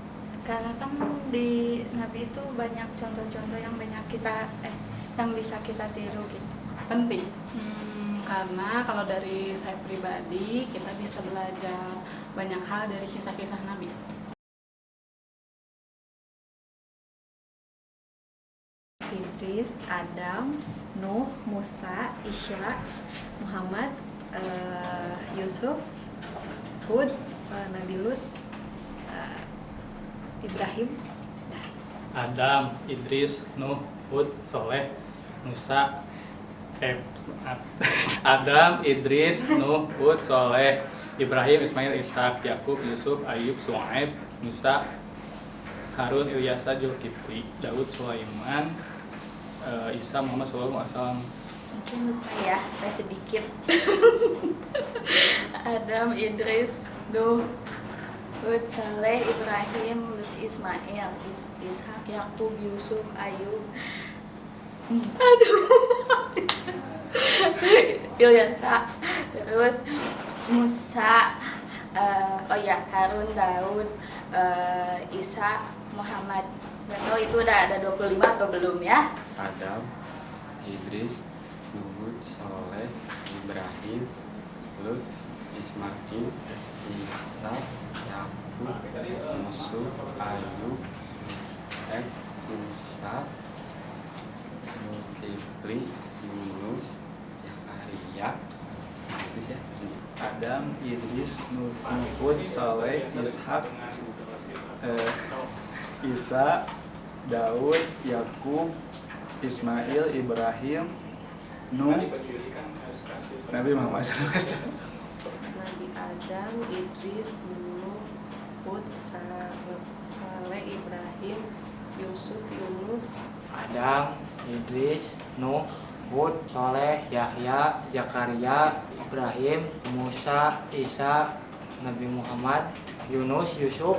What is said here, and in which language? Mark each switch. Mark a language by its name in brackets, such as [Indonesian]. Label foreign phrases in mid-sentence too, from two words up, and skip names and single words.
[Indonesian] Karena kan di Nabi itu banyak contoh-contoh yang banyak yang bisa kita tiru gitu. Penting. Karena kalau dari saya pribadi, kita bisa belajar banyak hal dari kisah-kisah Nabi. Idris, Adam, Nuh, Musa, Isya, Muhammad, Yusuf, Hud, Nabi Lut, Ibrahim. Adam, Idris, Nuh, Hud, Soleh, Musa, Adam, Idris, Nuh, Hud, Soleh, Ibrahim, Ismail, Ishak, Yakub, Yusuf, Ayub, Su'aib, Musa, Harun, Ilyasa, Zulkifli, Daud, Sulaiman, Isa, Muhammad [Arabic] صلى الله عليه وسلم. [Indonesian] Mungkin lupa ya, sedikit. Adam, Idris, Nuh, Hud, Saleh, Ibrahim, Lut, Ismail, Ishak, Yakub, Yusuf, Ayub. Ilyasa, terus Musa, Harun, Daud, Isa, Muhammad. Gak tahu itu udah ada 25 atau belum ya? Adam, Idris, Nuh, Soleh, Ibrahim, Lut, Ismail, Isa, Yakub, Yusuf, Ayub, Musa, Zulkifli, Yunus, Zakaria, Adam, Idris, Nuh, Hud, Saleh, Ishak, Isa, Daud, Yakub, Ismail, Ibrahim, Nuh, Nabi Muhammad SAW. Nabi Adam, Idris, Nuh, Hud, Saleh, Ibrahim, Yusuf, Yunus, Adam, Idris, Nuh, Hud, Soleh, Yahya, Zakaria, Ibrahim, Musa, Isa, Nabi Muhammad, Yunus, Yusuf,